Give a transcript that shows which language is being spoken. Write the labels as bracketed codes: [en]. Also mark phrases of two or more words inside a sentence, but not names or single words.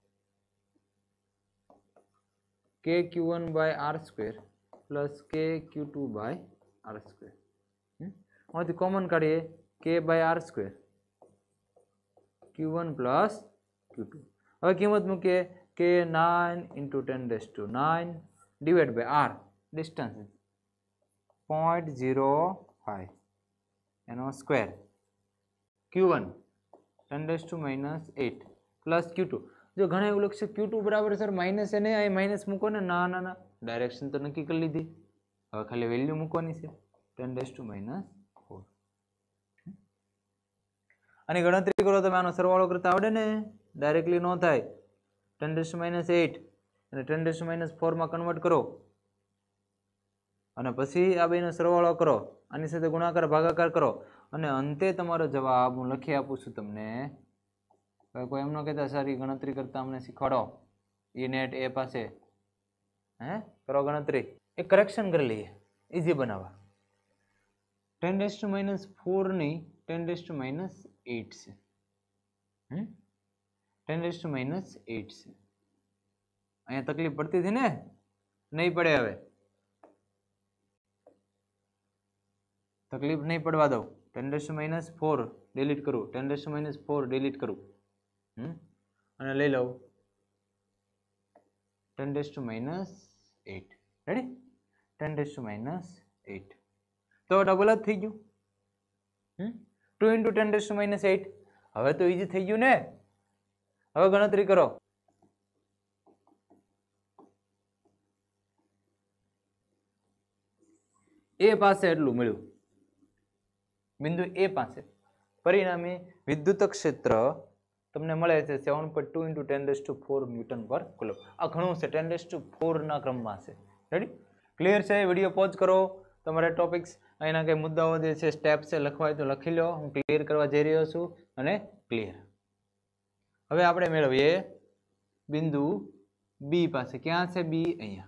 [en] KQ1 by R square plus KQ2 by R square. [gu] આમાંથી કોમન કાઢીએ, [en] K by R square Q1 plus Q2. [gu] હવે કિંમત મૂકીએ કે [en] 9 into 10 raised to 9 divided by R, distance 0.05 એનો સ્ક્વેર. Q1 10 raised to minus 8 પ્લસ Q2. [gu] જો ઘણા એવું લખશે Q2 બરાબર સર માઇનસ એને અહીં માઇનસ મૂકો ને. ના ના ના, ડાયરેક્શન તો નક્કી કરી લીધી, હવે ખાલી વેલ્યુ મૂકવાની છે. [en] 10 raised to minus 4. [gu] આની ગણતરી કરો તમે, આનો સરવાળો કરતા આવડે ને, ડાયરેક્ટલી ન થાય. [en] 10 raised to minus 8 [gu] અને [en] 10 raised to minus 4 [gu] માં કન્વર્ટ કરો અને પછી આ બેનો સરવાળો કરો, આની સાથે ગુણાકાર ભાગાકાર કરો અને અંતે તમારો જવાબ હું લખી આપું છું તમને. કોઈ એમ ન કહેતા સારી ગણતરી કરતા અમને શીખવાડો. E નેટ એ પાસે કરો ગણતરી. એક કરેક્શન કરી લઈએ, ઇઝી બનાવવા. [en] 10 raised to minus 4 ની 10 raised to minus 8 છે. 10 raised to minus 8 છે. [gu] અહીંયા તકલીફ પડતી હતી ને, નહીં પડે. હવે તકલીફ નહીં પડવા દઉં. [en] 10 raised to minus 4 ડિલીટ કરું, 10 raised to minus 4 ડિલીટ [gu] કરું અને લઈ લઉં [en] 10 raised to minus 8. રેડી? 10 raised to minus 8 [gu] તો ડબલ જ થઈ ગયું. [en] 2 into 10 raised to minus 8. [gu] હવે તો ઈઝી થઈ ગયું ને. હવે ગણતરી કરો. એ પાસે એટલું મળ્યું, બિંદુ એ પાસે. પરિણામે વિદ્યુત ક્ષેત્ર તમને મળે છે [en] 7.2 into 10 raised to 4 [gu] ન્યૂટન પર કુલમ. આ ઘણું છે, [en] 10 raised to 4 [gu] ના ક્રમમાં છે. રેડી? ક્લિયર છે? [en] video pause [gu] કરો, તમારે ટોપિક્સ અહીંના કઈ મુદ્દાઓ જે છે સ્ટેપ છે લખવા હોય તો લખી લો. હું ક્લિયર કરવા જઈ રહ્યો છું અને ક્લિયર. હવે આપણે મેળવીએ બિંદુ બી પાસે. ક્યાં છે બી? અહીંયા.